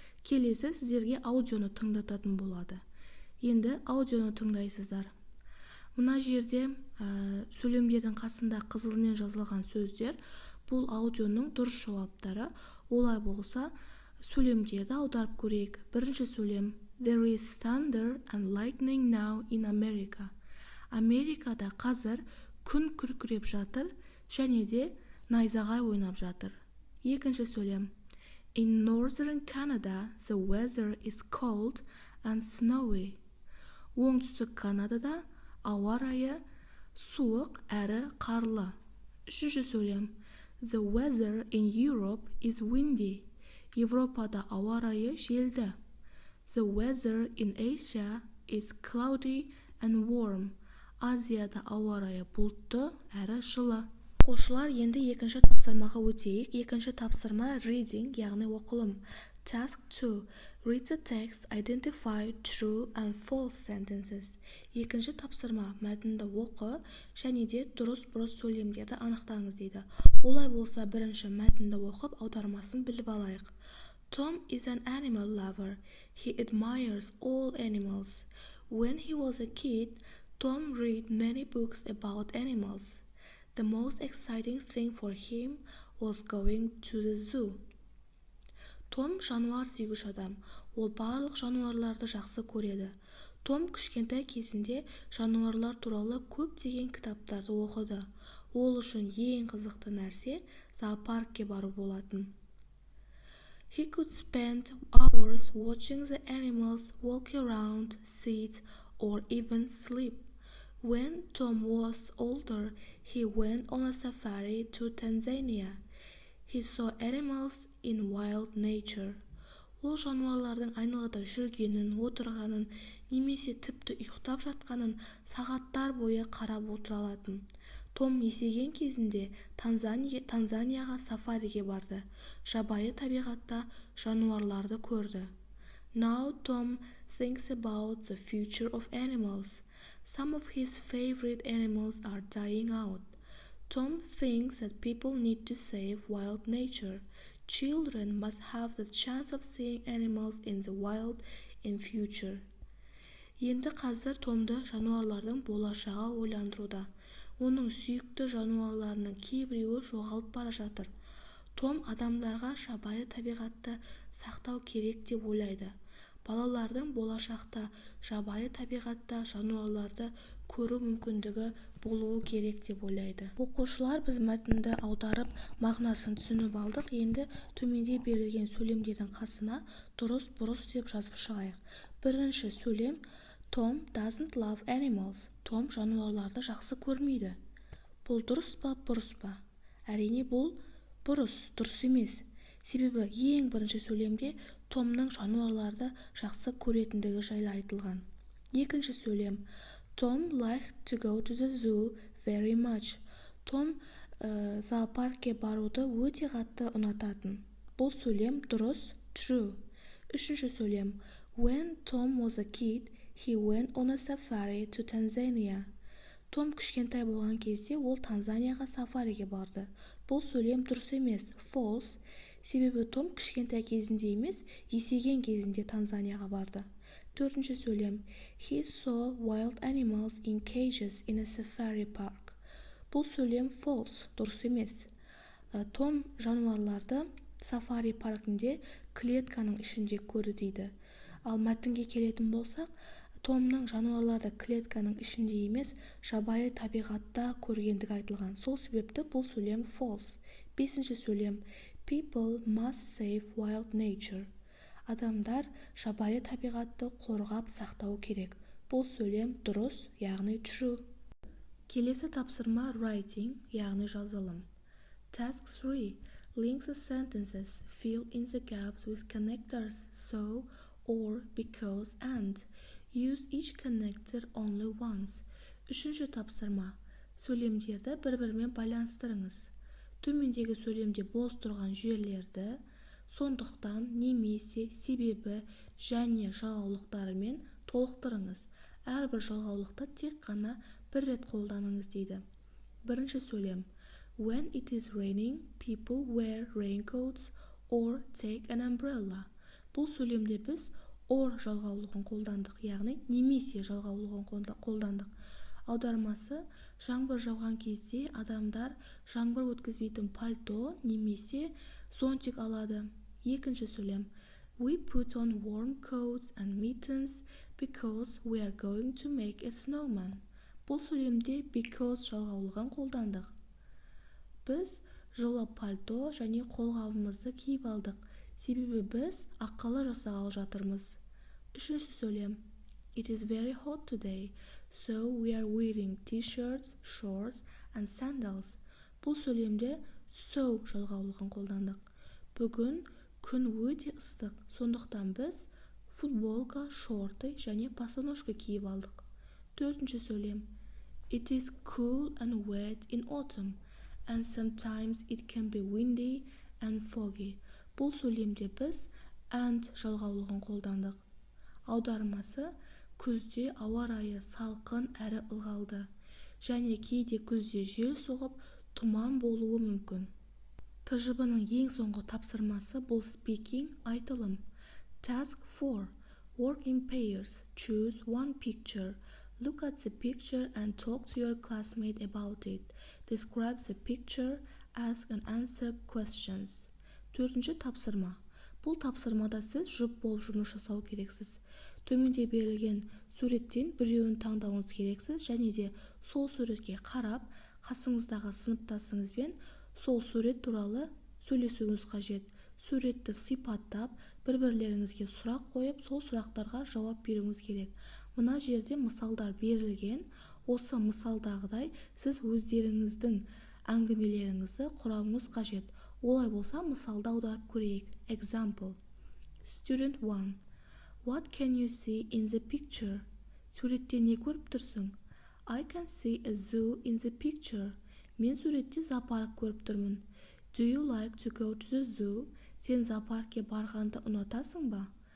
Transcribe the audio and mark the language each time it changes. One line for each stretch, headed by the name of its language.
Kazakh: Келесі сіздерге аудионы тыңдататын болады. Енді аудионы тыңдайсыздар. Мына жерде сөйлемдердің қасында қызылмен жазылған сөздер бұл аудионың дұрыс жауаптары. Олай болса, сөйлемдерді аударып көрейік. Бірінші сөйлем
English: There is thunder and lightning now in America.
Kazakh: Америкада қазір күн күркіреп жатыр және де найзағай ойнап жатыр. Екінші сөйлем
English: In northern Canada, the weather is cold and snowy.
Kazakh: Оңтүстік Канадада ауа райы суық әрі қарлы. Үшінші сөйлем
English: The weather in Europe is windy.
Kazakh: Европада ауа райы желді.
English: The weather in Asia is cloudy and warm.
Kazakh: Азияда ауа райы бұлтты әрі жылы. Оқушылар, енді екінші тапсырмаға өтейік. Екінші тапсырма reading, яғни оқылым.
English: Task 2. Read the text, identify true and false sentences.
Kazakh: Екінші тапсырма мәтінді оқы және де дұрыс-бұрыс сөйлемдерді анықтаңыз дейді. Олай болса, бірінші мәтінді оқып, аудармасын біліп алайық.
English: Tom is an animal lover. He admires all animals. When he was a kid, Tom read many books about animals. The most exciting thing for him was going to the zoo.
Kazakh: Том жануар сүйгіш адам. Ол барлық жануарларды жақсы көреді. Том кішкентай кезінде жануарлар туралы көптеген кітаптарды оқыды. Ол үшін ең қызықты нәрсе зоопаркке бару болатын.
English: He could spend hours watching the animals walk around, sit, or even sleep. When Tom was older, he went on a safari to Tanzania. He saw animals in wild nature.
Kazakh: Ол жануарлардың айналада жүргенін, отырғанын, немесе тіпті ұйықтап жатқанын сағаттар бойы қарап отыра алатын. Том есейген кезінде Танзанияға сафариге барды. Жабайы табиғатта жануарларды көрді.
English: Now Tom thinks about the future of animals. Some of his favorite animals are dying out. Tom thinks that people need to save wild nature. Children must have the chance of seeing animals in the wild in future.
Kazakh: Енді қазір Томды жануарлардың болашағы ойландыруда. Оның сүйікті жануарларының кейбіреуі жоғалып бара жатыр. Том адамдарға жабайы табиғатты сақтау керек деп ойлайды. Балалардың болашақта жабайы табиғатта жануарларды көру мүмкіндігі болуы керек деп ойлайды. Оқушылар, біз мәтінді аударып, мағынасын түсініп алдық. Енді төменде берілген сөйлемдердің қасына дұрыс-бұрыс деп жазып шығайық. Бірінші сөйлем
English: Tom doesn't love animals.
Kazakh: Том жануарларды жақсы көрмейді. Бұл дұрыс па, бұрыс па? Әрине бұл бұрыс, дұрыс емес. Себебі ең бірінші сөйлемде Томның жануарларды жақсы көретіндігі жайлы айтылған. Екінші сөйлем
English: Tom liked to go to the zoo very much.
Kazakh: Том зоопаркке баруды өте қатты ұнататын. Бұл сөйлем дұрыс, true. Үшінші сөйлем.
English: When Tom was a kid, he went on a safari to Tanzania.
Kazakh: Том кішкентай болған кезде ол Танзанияға сафариге барды. Бұл сөйлем дұрыс емес, false. Себебі Том кішкентай кезінде емес, есейген кезінде Танзанияға барды. Төртінші сөйлем.
English: He saw wild animals in cages in a safari park.
Kazakh: Бұл сөйлем false, дұрыс емес. Том жануарларды сафари паркінде клетканың ішінде көрді дейді. Ал мәтінге келетін болсақ, Томның жануарларды клетканың ішінде емес, жабайы табиғатта көргендігі айтылған. Сол себепті бұл сөйлем false. Бесінші сөйлем.
English: People must save wild nature.
Kazakh: Адамдар жабайы табиғатты қорғап сақтау керек. Бұл сөйлем дұрыс, яғни true. Келесі тапсырма writing, яғни жазылым.
English: Task 3. Link the sentences. Fill in the gaps with connectors so, or, because, and. Use each connector only once.
Kazakh: Үшінші тапсырма. Сөйлемдерді бір-бірімен байланыстырыңыз. Төмендегі сөйлемде бос тұрған жерлерді сондықтан, немесе, себебі және жалғаулықтарымен толықтырыңыз. Әрбір жалғаулықты тек қана бір рет қолданыңыз дейді. Бірінші сөйлем.
English: When it is raining, people wear raincoats or take an umbrella.
Kazakh: Бұл сөйлемде біз or жалғаулығын қолдандық, яғни немесе жалғаулығын қолдандық. Аудармасы, жаңбыр жауған кезде адамдар жаңбыр өткізбейтін пальто немесе зонтик алады. Екінші сөйлем.
English: We put on warm coats and mittens because we are going to make a snowman.
Kazakh: Бұл сөйлемде because жалғаулығын қолдандық. Біз жылы пальто және қолғабымызды киіп алдық. Себебі біз ақылы жасағалы жатырмыз. Үшінші сөйлем.
English: It is very hot today, so we are wearing t-shirts, shorts and sandals.
Kazakh: Бұл сөйлемде so жалғаулығын қолдандық. Бүгін күн өте ыстық, сондықтан біз футболка, шорты және босоножка киіп алдық. Төртінші сөйлем.
English: It is cool and wet in autumn, and sometimes it can be windy and foggy.
Kazakh: Бұл сөйлемде біз and жалғаулығын қолдандық. Аудармасы, күзде ауа райы салқын әрі ылғалды, және кейде күзде жел соғып, тұман болуы мүмкін. ТЖБ-ның ең соңғы тапсырмасы бұл speaking, айтылым.
English: Task 4. Work in pairs. Choose one picture. Look at the picture and talk to your classmate about it. Describe the picture, ask and answer questions.
Kazakh: Төртінші тапсырма. Бұл тапсырмада сіз жұп болып жұмыс жасау керексіз. Төменде берілген суреттен біреуін таңдауыңыз керексіз, және де сол суретке қарап, қасыңыздағы сыныптасыңызбен сол сурет туралы сөйлесуіңіз қажет. Суретті сипаттап, бір-бірлеріңізге сұрақ қойып, сол сұрақтарға жауап беруіңіз керек. Мына жерде мысалдар берілген. Осы мысалдағыдай сіз өздеріңіздің әңгімелеріңізді құрауыңыз қажет. Олай болса, мысалды аударып көрейік.
English: Example. Student 1. What can you see in the picture?
Kazakh: Суретте не көріп тұрсың?
English: I can see a zoo in the picture.
Kazakh: Мен суретте зоопарк көріп тұрмын.
English: Do you like to go to the zoo?
Kazakh: Сен зоопаркке барғанды ұнатасың ба?